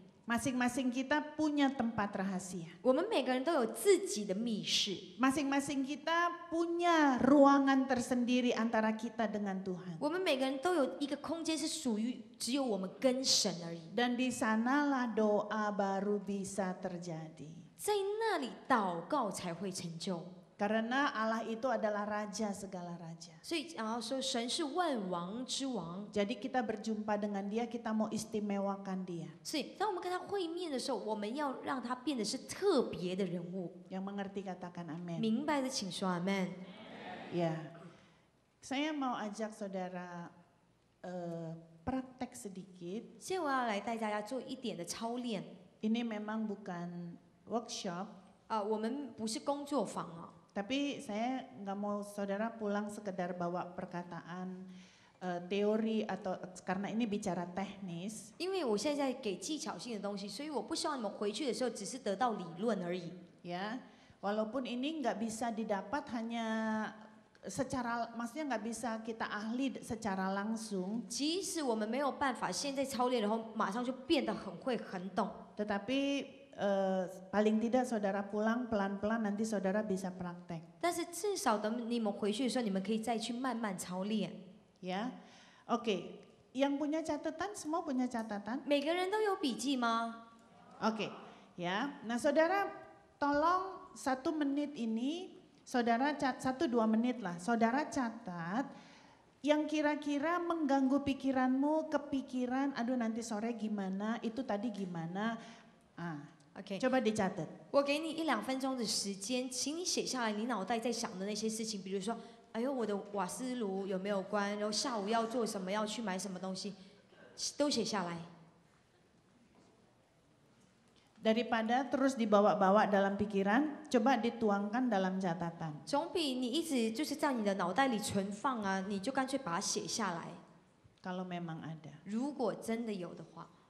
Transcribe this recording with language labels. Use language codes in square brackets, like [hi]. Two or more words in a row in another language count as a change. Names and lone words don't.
[id] Masing-masing kita punya tempat rahasia. [zh] 我们每个人都有自己的密室， [id] Masing-masing kita punya ruangan tersendiri antara kita dengan Tuhan. [zh] 我们每个人都有一个空间是属于只有我们跟神而已， [id] Dan di sanalah doa baru bisa terjadi. [zh] 在那里祷告才会成就。 [id] Karena Allah itu adalah raja segala raja. [zh] 所以然后说神是万王之王， [id] Jadi kita berjumpa dengan dia, kita mau istimewakan dia. [zh] 所以当我们跟他会面的时候，我们要让他变得是特别的人物。 [id] Yang mengerti katakan amin. [zh] 明白的请说阿门。 [id] Ya, saya mau ajak saudara praktek sedikit. [zh] 现在我要来带大家做一点的操练。 [id] Ini memang bukan workshop, [zh] 我们不是工作坊啊， [id] tapi saya nggak mau saudara pulang sekedar bawa perkataan teori atau karena ini bicara teknis. [zh] 因为我现在在给技巧性的东西，所以我不希望你们回去的时候只是得到理论而已。 [id] Ya, walaupun ini nggak bisa didapat hanya secara, maksudnya nggak bisa kita ahli secara langsung, [zh] 即使我们没有办法现在操练，然后马上就变得很会很懂， [id] tetapi paling tidak saudara pulang pelan-pelan nanti saudara bisa praktek. [zh] 但是至少等你们回去的时候，你们可以再去慢慢操练。 [id] Ya, oke. Yang punya catatan semua punya catatan? [zh] 每个人都有笔记吗？ [id] Oke, ya. Nah saudara tolong 1 menit ini, saudara 1-2 menit lah, saudara catat yang kira-kira mengganggu pikiranmu, kepikiran, aduh nanti sore gimana, itu tadi gimana, OK， coba dicatat. [zh] 我给你1-2分钟的时间，请你写下来你脑袋在想的那些事情，比如说，哎呦，我的瓦斯炉有没有关？然后下午要做什么？要去买什么东西？都写下来。 [id] Daripada terus dibawa-bawa dalam pikiran, coba dituangkan dalam catatan. [zh] 总比你一直就是在你的脑袋里存放啊，你就干脆把它写下来。 [id] Kalau memang ada. [zh] 如果真的有的话。